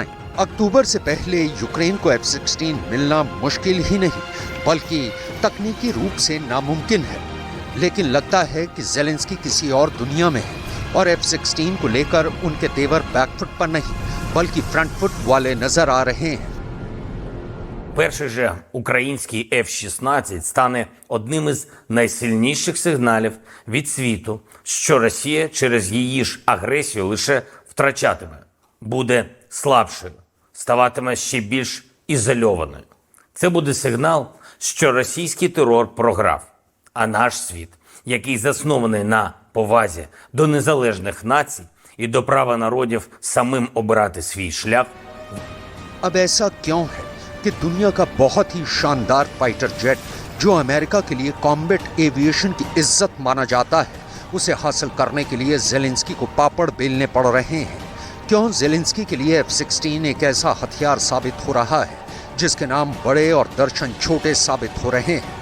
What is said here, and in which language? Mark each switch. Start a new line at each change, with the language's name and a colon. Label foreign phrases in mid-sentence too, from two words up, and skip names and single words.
Hindi: अक्टूबर से पहले यूक्रेन को F-16 मिलना मुश्किल ही नहीं बल्कि तकनीकी रूप से नामुमकिन है। लेकिन लगता है कि जेलेंस्की किसी और दुनिया में है और F-16 को लेकर उनके तेवर बैकफुट पर नहीं बल्कि
English: front foot
Hindi: वाले नजर आ रहे हैं।
Ukrainian: Перший же український F-16 стане одним із найсильніших сигналів від світу, що Росія через її ж агресію лише втрачатиме, буде слабшою, ставатиме ще більш ізольованою. Це буде сигнал, що російський терор програв, а наш світ, який заснований на повазі до незалежних націй і до права народів самим обирати свій шлях.
Hindi: अब ऐसा क्यों है कि दुनिया का बहुत ही शानदार
English: fighter jet
Hindi: जो अमेरिका के लिए
English: combat aviation
Hindi: की इज्जत माना जाता है, उसे हासिल करने के लिए जेलेंस्की को पापड़ बेलने पड़ रहे हैं? क्यों जेलेंस्की के लिए F-16 एक ऐसा हथियार साबित हो रहा है जिसके नाम बड़े और दर्शन छोटे साबित हो रहे हैं?